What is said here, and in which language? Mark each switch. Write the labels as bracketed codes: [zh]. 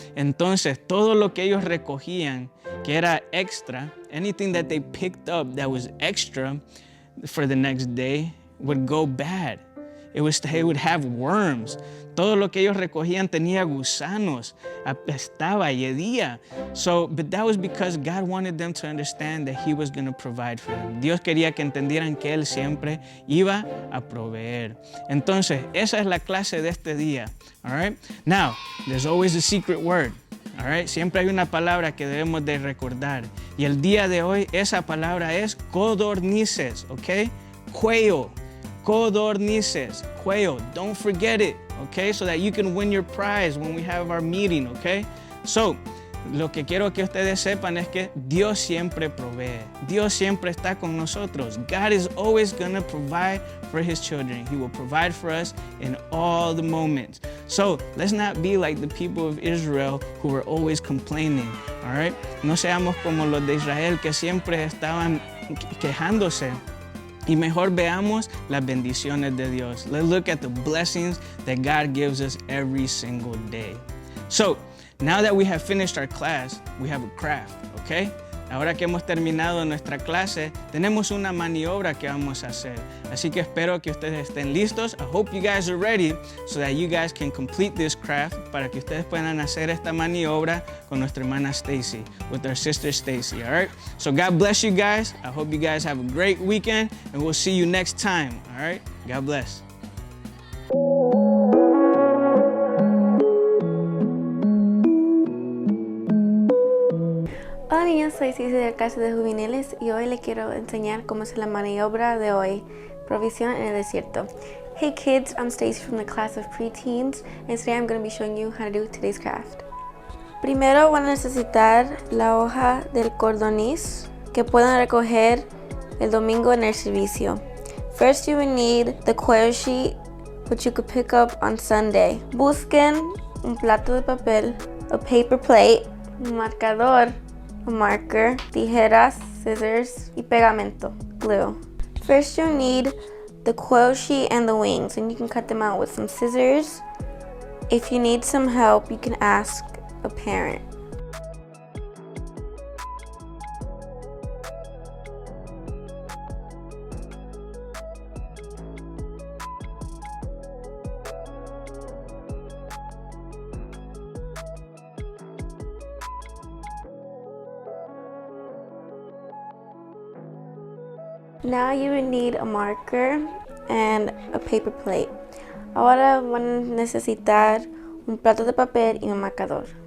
[es] Entonces, todo lo que ellos recogían, que era extra, [en] anything that they picked up that was extra for the next day would go bad. It would have worms. [es] Todo lo que ellos recogían tenía gusanos, apestaba y hedía. [en] But that was because God wanted them to understand that He was going to provide for them. [es] Dios quería que entendieran que Él siempre iba a proveer. Entonces, esa es la clase de este día. [en] All right? Now, there's always a secret word. All right? [es] Siempre hay una palabra que debemos de recordar. Y el día de hoy, esa palabra es codornices, ¿ok? Cuello. Codornices, cuello. [en] Don't forget it, okay? So that you can win your prize when we have our meeting, okay? [es] So, lo que quiero que ustedes sepan es que Dios siempre provee. Dios siempre está con nosotros. [en] God is always going to provide for His children. He will provide for us in all the moments. So, let's not be like the people of Israel who were always complaining, all right? [es] No seamos como los de Israel que siempre estaban quejándose. Y mejor veamos las bendiciones de Dios. [en] Let's look at the blessings that God gives us every single day. So, now that we have finished our class, we have a craft, okay? [es] Ahora que hemos terminado nuestra clase, tenemos una maniobra que vamos a hacer. Así que espero que ustedes estén listos. [en] I hope you guys are ready so that you guys can complete this craft [es] para que ustedes puedan hacer esta maniobra con nuestra hermana Stacy, [en] with our sister Stacy, all right? So God bless you guys. I hope you guys have a great weekend and we'll see you next time, all right? God bless. [es] Hola niños, soy Cici de la clase de juveniles y hoy les quiero enseñar cómo hacer la maniobra de hoy, provisión en el desierto. [en] Hey kids, I'm Stacy from the class of preteens and today I'm going to be showing you how to do today's craft. [es] Primero van a necesitar la hoja del codorniz que puedan recoger el domingo en el servicio. [en] First you will need the quail sheet which you could pick up on Sunday. [es] Busquen un plato de papel, [en] a paper plate, [es] un marcador, [en] a marker, [es] tijeras, scissors, y pegamento, glue. [en] First you'll need the quail sheet and the wings, and you can cut them out with some scissors If you need some help, you can ask a parent. Now you would need a marker and a paper plate. [es] Ahora van a necesitar un plato de papel y un marcador.